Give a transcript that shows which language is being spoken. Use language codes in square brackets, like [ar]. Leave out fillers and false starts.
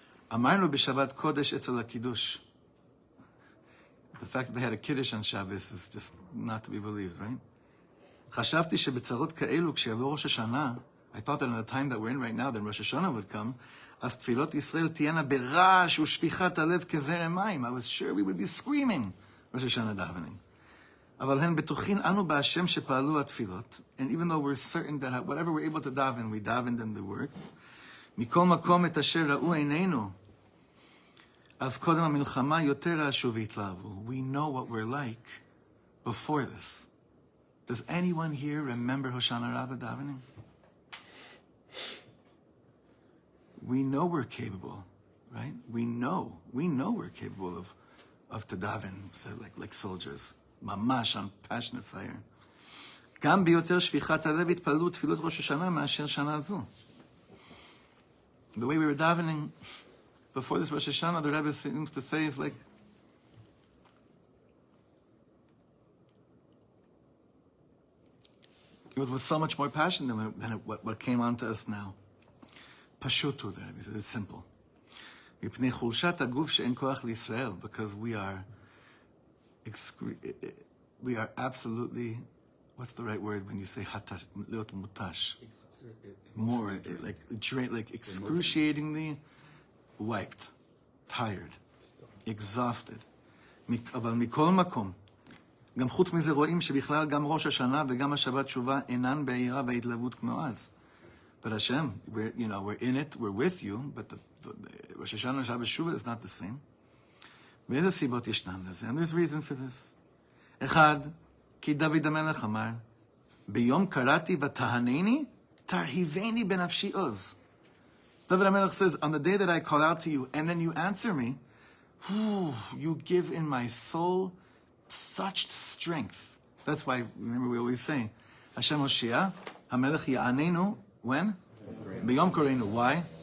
[he] Amarnu b'Shabbat Kodesh etzel HaKiddush. [en] The fact that they had a Kiddush on Shabbos is just not to be believed, right? [he] חשבתי שבצרות כאלו, כשיבוא ראש השנה, [en] I thought that in the time that we're in right now, then Rosh Hashanah would come, [he] אז תפילות ישראל תהיינה ברעש ושפיכת הלב כזרם מים. [en] I was sure we would be screaming Rosh Hashanah davening. [he] אבל הן בטוחין אנו בהשם שפעלו התפילות, [en] and even though we're certain that whatever we're able to daven, we davened and the work, [he] מכל מקום את אשר ראו עינינו, אז קודם המלחמה יותר רעשו והתלהבו. [en] We know what we're like before this. Does anyone here remember Hoshana Rabbah davening? We know we're capable, right? We know we're capable of to daven like soldiers. Mamash on passionate fire. [he] גם ביותר שפיכת הלב התפללו תפילות ראש השנה מאשר שנה זו. [en] The way we were davening before this Rosh Hashanah, the Rebbe seems to say is like, it was with so much more passion than what came on to us now. [he] Pashut hu, [en] the Rebbe says, it's simple. Because we are absolutely, what's the right word when you say hatash, leot mutash? More, like excruciatingly wiped, tired, exhausted. [he] אבל מכל מקום, גם חוץ מזה רואים שבכלל גם ראש השנה וגם השבת תשובה אינן בעירה וההתלהבות כמו אז. [en] But Hashem, we're in it, we're with you, but the Rosh Hashanah and Shabbat Shuvah is not the same. [he] ואיזה סיבות ישנן לזה? [en] And there's reason for this. [he] אחד, כי דוד המלך אמר, ביום קראתי ותהנני, תרהיבני בנפשי עוז. [en] David HaMelech says, on the day that I call out to you, and then you answer me, you give in my soul such strength. That's why, remember we always say, [he] Hashem Hoshia, HaMelech Ya'anenu, [en] when? [he] B'yom Koreinu. [en] Why?